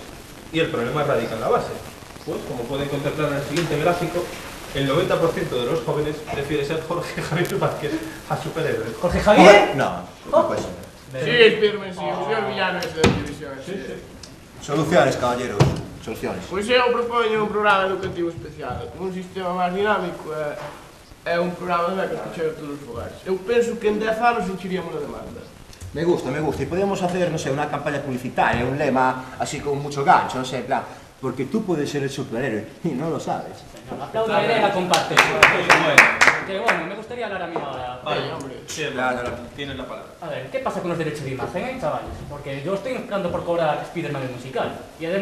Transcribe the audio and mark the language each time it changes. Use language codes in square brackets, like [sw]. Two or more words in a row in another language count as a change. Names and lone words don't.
[es] Y el problema radica en la base. Pues, como pueden contemplar en el siguiente gráfico, el 90% de los jóvenes prefiere ser Jorge Javier Vázquez a superhéroes. ¿Jorge Javier? No, no puede ser. [gl] Sí, Spiderman, sí, o señor villano ese da televisión. [es] Soluciones, caballeros. Soluciones. [gl] Pois eu propoño un programa educativo especial, con un sistema máis dinámico e un programa de becas que chega a todos os fogares. Eu penso que en 10 anos encheríamos a demanda. [es] Me gusta. Y podemos hacer, no sé, una campaña publicitaria, un lema así con mucho gancho, no sé, en plan, porque tú puedes ser el superhéroe y no lo sabes. Aplaudo la idea y la comparte. Que bueno, me gustaría hablar a mí ahora. Vale, hombre, sí, tienes la palabra. A ver, ¿qué pasa con los derechos de imagen, chavales? Porque yo estoy esperando por cobrar Spiderman el musical.